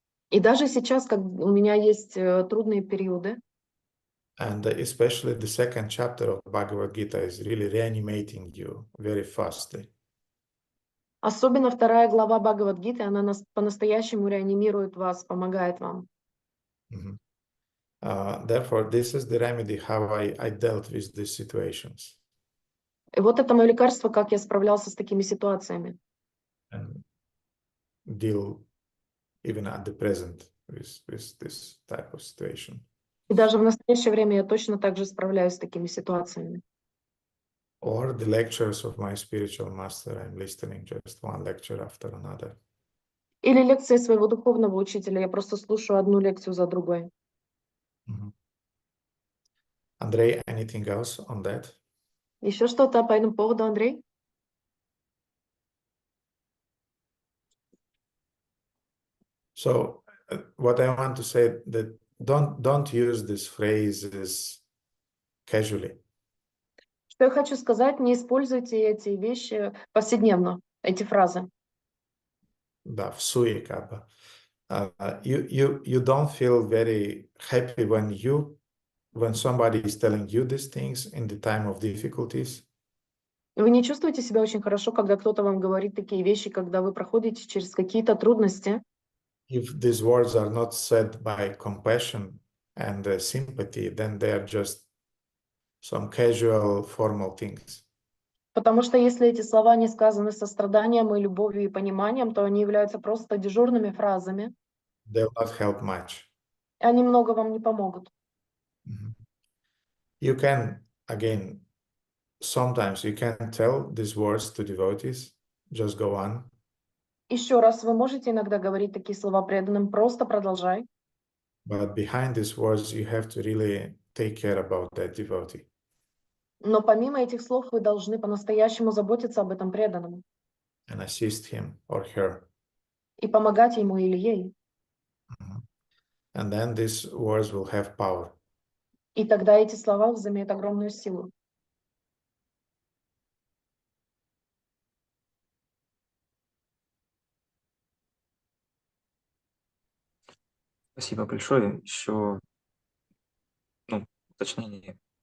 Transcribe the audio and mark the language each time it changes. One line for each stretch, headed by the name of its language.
Russian: И даже сейчас, как у меня есть трудные периоды,
English: and especially the second chapter of Bhagavad Gita is really reanimating you very fastly.
Russian: особенно вторая глава Бхагавад-гиты, она нас по-настоящему реанимирует вас, помогает вам. Mhm.
English: Therefore, this is the remedy how I dealt with these situations
Russian: И вот это мое лекарство, как я справлялся с такими ситуациями.
English: and deal even at the present with this type of situation.
Russian: И даже в настоящее время я точно так же справляюсь с такими ситуациями.
English: Or the lectures of my spiritual master, I'm listening just one lecture after another.
Russian: Или лекции своего духовного учителя, я просто слушаю одну лекцию за другой. Mhm.
English: Andrei, anything else on that?
Russian: Еще что-то по этому поводу, Андрей?
English: So what I want to say that don't use these phrases casually.
Russian: Что я хочу сказать, не используйте эти вещи повседневно, эти фразы. Да, в суе как бы.
English: You don't feel very happy when somebody is telling you these things in the time of difficulties.
Russian: Вы не чувствуете себя очень хорошо, когда кто-то вам говорит такие вещи, когда вы проходите через какие-то трудности.
English: If these words are not said by compassion and sympathy, then they are just some casual, formal things.
Russian: Потому что если эти слова не сказаны со страданием и любовью и пониманием, то они являются просто дежурными фразами,
English: They will not help much.
Russian: и они много вам не помогут. Mhm.
English: You can, again, sometimes you can tell these words to devotees, just go on.
Russian: Еще раз, вы можете иногда говорить такие слова преданным, просто продолжай.
English: But behind these words, you have to really take care about that devotee
Russian: Но помимо этих слов вы должны по-настоящему заботиться об этом преданном
English: and assist him or her.
Russian: и помогать ему или ей. Mhm.
English: And then these words will have power.
Russian: И тогда эти слова возымеют огромную силу. Спасибо большое. Еще уточнение